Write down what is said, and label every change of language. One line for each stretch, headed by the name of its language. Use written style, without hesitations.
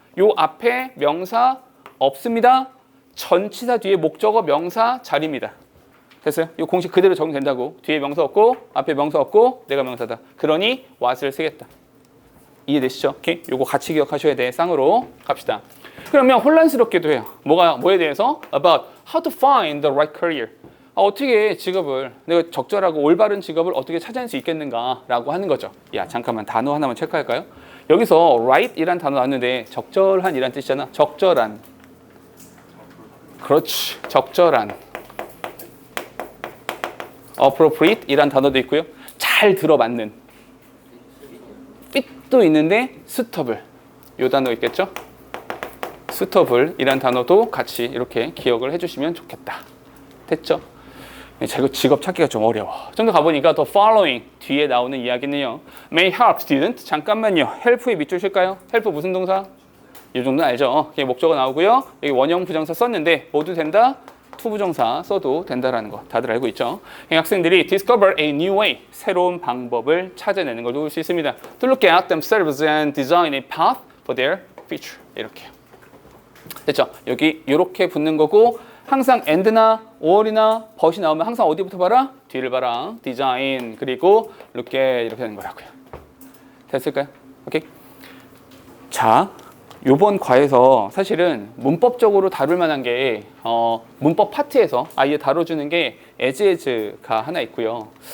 Korean: 요 앞에 명사 없습니다. 전치사 뒤에 목적어 명사 자리입니다. 됐어요? 이 공식 그대로 적용된다고. 뒤에 명사 없고 앞에 명사 없고 내가 명사다. 그러니 what을 쓰겠다. 이해되시죠? 오케이? 요거 같이 기억하셔야 돼. 쌍으로 갑시다. 그러면 혼란스럽기도 해요. 뭐에 대해서?
English: About how to find the right career.
Korean: 어떻게 직업을 내가 적절하고 올바른 직업을 어떻게 찾아낼 수 있겠는가라고 하는 거죠. 야, 잠깐만 단어 하나만 체크할까요? 여기서 right이란 단어 나왔는데 적절한이란 뜻이잖아. 적절한. 그렇지. 적절한. appropriate이란 단어도 있고요. 잘 들어맞는. fit도 있는데 suitable. 요 단어 있겠죠? suitable이란 단어도 같이 이렇게 기억을 해주시면 좋겠다. 됐죠? 직업 찾기가 좀 어려워. 좀 더 가보니까 the following 뒤에 나오는 이야기는요.
English: may help student.
Korean: 잠깐만요. help의 밑줄 칠까요? help 무슨 동사? 이 정도는 알죠? 목적어 나오고요. 여기 원형 부정사 썼는데 모두 된다? 투부정사 써도 된다라는 거 다들 알고 있죠? 학생들이
English: discover a new way,
Korean: 새로운 방법을 찾아내는 걸 도울 수 있습니다.
English: To look at themselves and design a path for their future.
Korean: 이렇게요. 됐죠? 여기 이렇게 붙는 거고 항상 and나 or이나 but이 나오면 항상 어디부터 봐라? 뒤를 봐라. design 그리고 look at 이렇게 되는 거라고요. 됐을까요? 오케이. 자, 요번 과에서 사실은 문법적으로 다룰 만한 게 문법 파트에서 아예 다뤄주는 게 as가 하나 있고요.